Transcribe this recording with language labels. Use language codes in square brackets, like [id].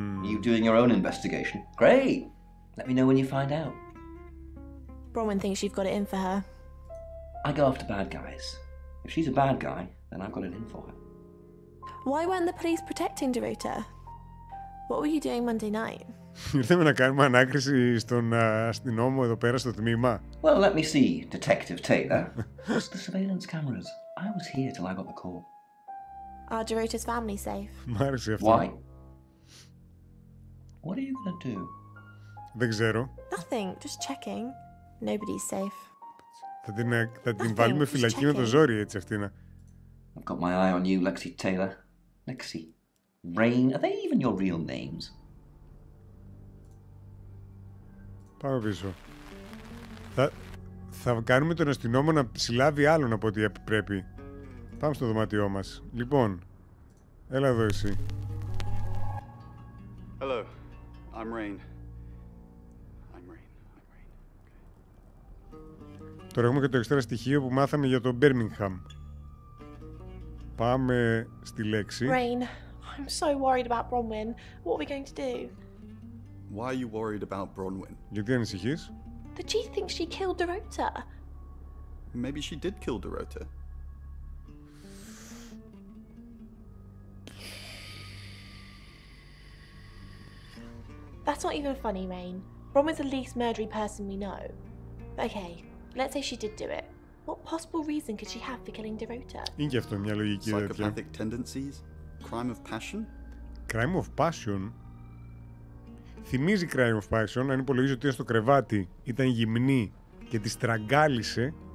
[en] You doing your own investigation? Great! Let me know when you find out. Bronwyn thinks you've got it in for her. I go after bad guys. If she's a bad guy, then I've got it in for her. Why weren't the police protecting Dorota? What were you doing Monday night? [el] Ήρθαμε να κάνουμε ανάκριση στον αστυνόμο εδώ πέρα στο τμήμα. [en] Well, let me see, Detective Taylor. What's the surveillance cameras? I was here till I got the call. Are Dorota's family safe? [el] Μ' άρεσε αυτό. [en] Why? What are you gonna do? [el] Δεν ξέρω. [en] Nothing, just checking. Nobody's safe. [el] Θα την βάλουμε φυλακή με το ζόρι έτσι αυτήν. [en] I've got my eye on you, Lexi Taylor. Lexi. Rain, are they even your real names? [el] Πάμε πίσω. Θα κάνουμε τον αστυνόμο να συλλάβει άλλον από ό,τι πρέπει. Πάμε στο δωμάτιό μας. Λοιπόν, έλα εδώ εσύ. [en] Hello, I'm Rain. [el] Τώρα έχουμε και το εξτρά στοιχείο που μάθαμε για το Birmingham. Πάμε στη λέξη. [en] Rain, I'm so worried about Bronwyn. What are we going to do? Why are you worried about Bronwyn? [el] Γιατί ανησυχείς? [en] The chief thinks she killed Dorota. Maybe she did kill Dorota. That's not even funny, Rain. Bronwyn's the least murdery person we know. Okay, let's say she did do it. What possible reason could she have for killing Dorota? [el] Είναι και αυτό μια λογική τέτοια. [en] Psychopathic tendencies? Crime of passion? Crime of passion? [el] Θυμίζει [en] Crime of passion, [el] αν υπολογίζει ότι ήταν στο κρεβάτι, ήταν γυμνή και τη στραγγάλισε.